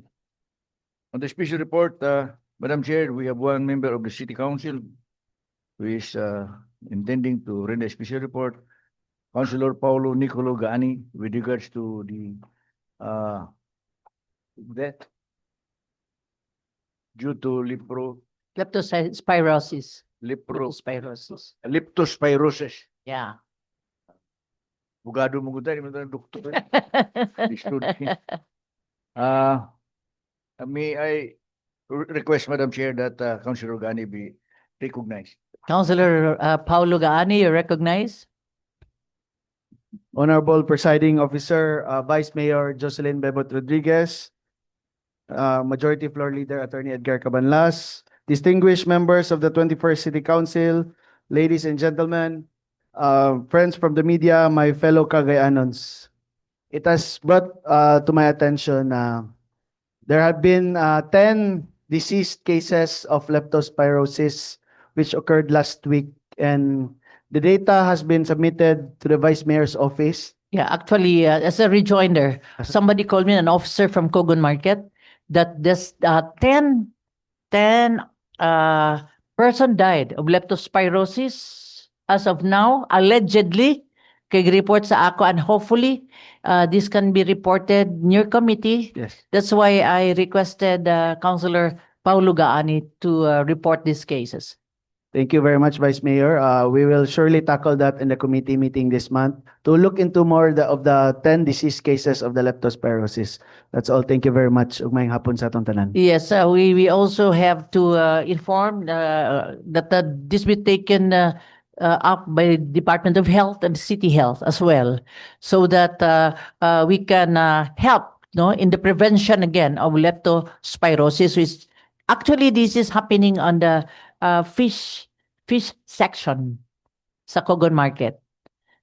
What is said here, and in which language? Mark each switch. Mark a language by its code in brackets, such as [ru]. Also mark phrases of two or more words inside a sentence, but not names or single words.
[en] On the special report, Madam Chair, we have one member of the City Council who is intending to render a special report, Councilor Paulo Nicolo Gaani, with regards to the death due to Leptospirosis. leptospirosis. Yeah. [ceb] Bugado mo gutay, mo doktor. [en] May I request, Madam Chair, that Councilor Gaani be recognized. Councilor Paulo Gaani, you recognize? Honorable Presiding Officer, Vice Mayor Jocelyn Bebot Rodriguez, Majority Floor Leader Attorney Edgar Cabanlas, distinguished members of the 21st City Council, ladies and gentlemen, friends from the media, my fellow Cagayanons. It has brought to my attention there have been 10 deceased cases of leptospirosis which occurred last week, and the data has been submitted to the Vice Mayor's office. Yeah, actually, as a rejoinder, somebody called me, an officer from Cogon Market, that this 10 person died of leptospirosis as of now, allegedly. [ceb] Kay report sa ako, [en] and hopefully this can be reported in your committee. Yes. That's why I requested Councilor Paulo Gaani to report these cases. Thank you very much, Vice Mayor. We will surely tackle that in the committee meeting this month to look into more of the 10 disease cases of the leptospirosis. That's all. Thank you very much. [ceb] Ugmayng hapon sa atong tanan. [en] Yes, we also have to inform that this be taken up by Department of Health and City Health as well, so that we can help in the prevention again of leptospirosis, which actually this is happening on the fish section sa Cogon Market.